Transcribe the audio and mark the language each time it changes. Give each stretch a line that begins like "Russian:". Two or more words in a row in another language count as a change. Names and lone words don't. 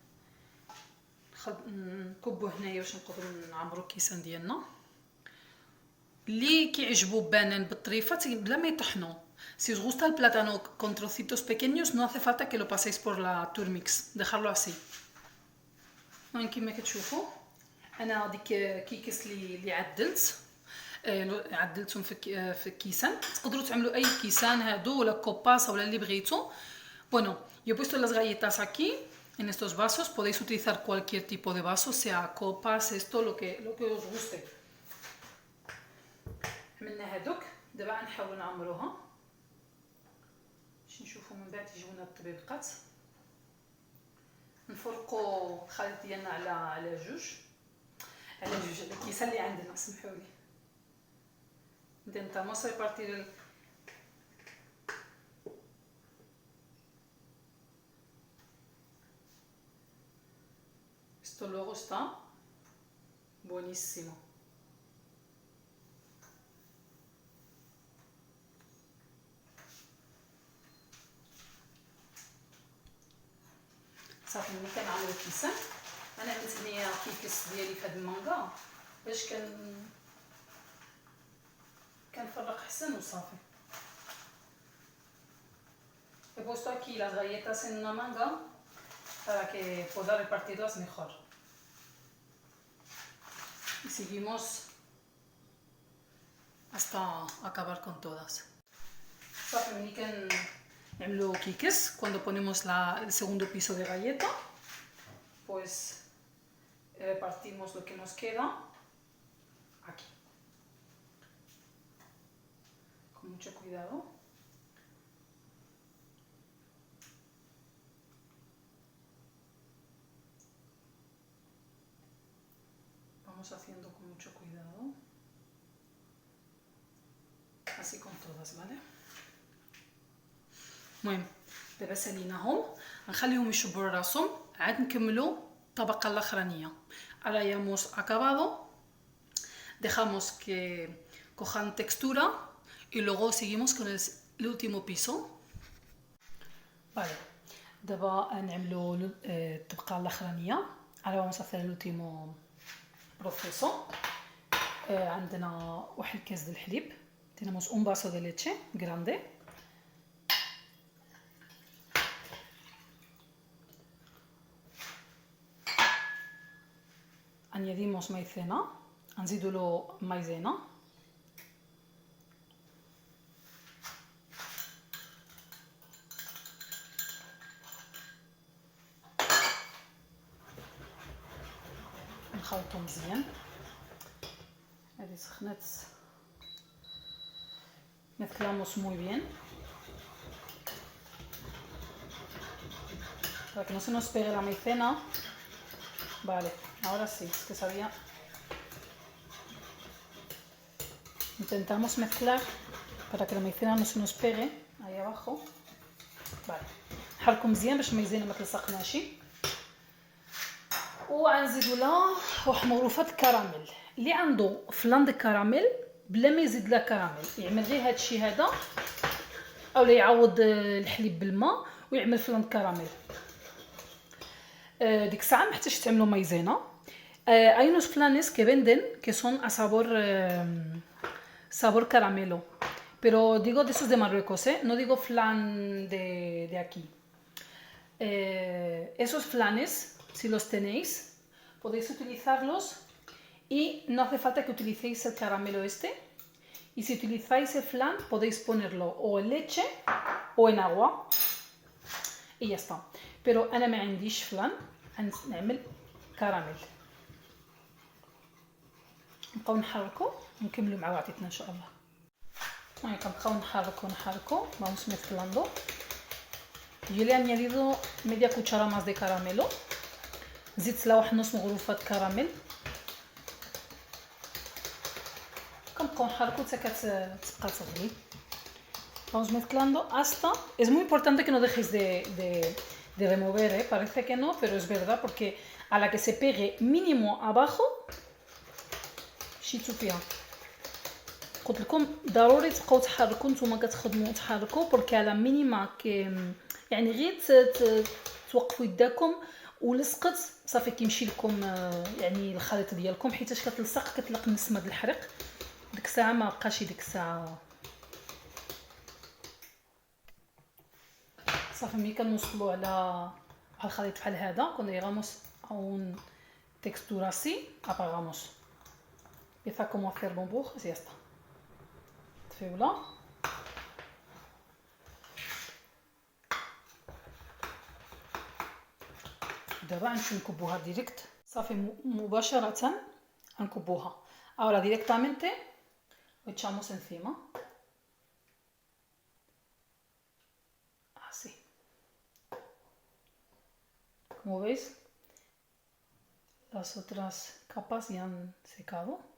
Arabic: نكبو هنايا باش نقدروا نعمرو الكيسان ديالنا. اللي كيعجبو بانان بالطريفه بلا ما يطحنوا.
Spanish: Si os gusta el plátano con trocitos pequeños, no hace falta que lo paséis por la turmix, dejarlo así.
Arabic: هون كيما كتشوفوا انا ديك كيكس اللي عدلتهم في الكيسان. تقدروا تعملوا اي كيسان هادو ولا كوباسا ولا اللي بغيتو.
Spanish: Bueno, yo he puesto las galletas aquí en estos vasos. Podéis utilizar cualquier tipo de vaso, sea copas, esto, lo que os guste.
Arabic: عملنا هادوك دابا نحاول نعمروها باش نشوفوا من بعد يجيونا الطبيبقات. نفرقوا الخليط ديالنا على جوج الكيسان اللي عندنا. سمحوا لي.
Spanish: Intentamos repartir Esto luego está buenísimo.
Arabic: صافي ملي كنعملو الكيسان انا عملت هنايا كيكس ديالي في هاد المانكا باش كنفرق حسن وصافي.
Spanish: He puesto aquí las galletas en una manga para que pueda repartirlas mejor. Y seguimos hasta acabar con todas.
Arabic: صافي ملي كنعملو كيكس
Spanish: cuando ponemos el segundo piso de galleta, pues repartimos lo que nos queda aquí. Con mucho cuidado. Vamos haciendo con mucho cuidado. Así con todas, ¿vale?
Arabic: المهم دابا ساليناهم غنخليهم يشبروا راسهم عاد نكملوا الطبقه الاخرانيه.
Spanish: Ahora ya hemos acabado. Dejamos que cojan textura y luego seguimos con el último piso. Vale.
Arabic: دابا نعملوا الطبقه الاخرانيه.
Spanish: Ahora vamos a hacer el último proceso.
Arabic: عندنا واحد الكاس ديال الحليب.
Spanish: Tenemos un vaso de leche grande. Añadimos maicena,
Arabic: نزيدوا له مايزينا. نخلطو مزيان. هذه سخنات.
Spanish: Mezclamos muy bien para que no se nos pegue la maicena. Vale, ahora sí, es que sabía. Intentamos mezclar para que la maicena no se nos pegue ahí abajo. Vale,
Arabic: نحركو مزيان باش المايزينا ما تلصقناش. وغنزيدو لها واحد مغروفه الكراميل. اللي عنده فلان دو كراميل بلا ما يزيد لا كراميل يعمل غير هادشي هذا اولا يعوض الحليب بالماء ويعمل فلان كراميل. ديك الساعه ما محتاجش تعملوا مايزينا.
Spanish: hay unos flanes que venden que son a sabor caramelo, pero digo de esos de Marruecos, no digo flan de aquí. Esos flanes, si los tenéis, podéis utilizarlos y no hace falta que utilicéis el caramelo este. Y si utilizáis el flan podéis ponerlo o en leche o en agua y ya está.
Arabic: بيرو انا ما عنديش فلان، نعمل كراميل. نبقاو نحركو ونكملو مع وعدتنا ان شاء الله. المهم كنبقاو نحركو
Spanish: vamos mezclando. Yo le he añadido media cuchara más de caramelo.
Arabic: زدت له واحد نص مغروفه كراميل. كنبقاو نحركو حتى كتبقى تغلي.
Spanish: Vamos mezclando hasta... Es muy importante que no dejéis de remover, ¿eh? Parece que no, pero es verdad, porque a la que se pegue mínimo abajo
Arabic: شيتو فيها. قلت لكم ضروري تبقاو تحركوا نتوما كتخدموا تحركوا برك على مينيما يعني غير توقفوا يداكم ولصقت صافي كيمشي لكم يعني الخليط ديالكم، حيتاش كتلصق كتلق النسمه د الحرق. ديك الساعه ما بقاش ديك الساعه صافي. ملي كنوصلوا على الخليط بحال هذا كون
Spanish: digamos a un textura así apagamos. Empieza como a hacer burbujas y ya está.
Arabic: تفيولا دابا غنمشيو نكبوها ديريكت صافي مباشره غنكبوها.
Spanish: ahora directamente lo echamos encima así. Como veis, las otras capas ya han secado.